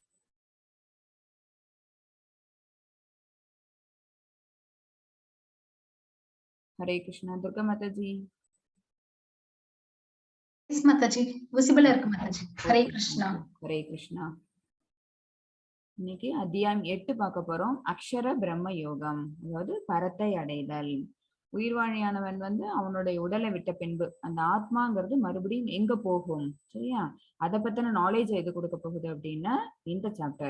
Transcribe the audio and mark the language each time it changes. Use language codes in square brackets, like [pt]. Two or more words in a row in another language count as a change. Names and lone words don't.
[sa] हरे कृष्णा. [hi] दुर्गा माता जी. [ta] யெஸ், மாதாஜி. விசிபிள் இருக்கு மாதாஜி. [sa] हरे कृष्ण. हरे कृष्णा. [ta] இன்னைக்கு அத்தியாயம் 8 பார்க்க போறோம். அக்ஷர பிரம்ம யோகம், அதாவது பரத்தை அடைதல். உயிர்வாழியானவன் அவனுடைய உடலை விட்ட பின்பு அந்த ஆத்மாங்கிறது மறுபடியும் எங்க போகும், சரியா? அதை பத்தின நாலேஜ் எது கொடுக்க போகுது அப்படின்னா இந்த சாப்டர்.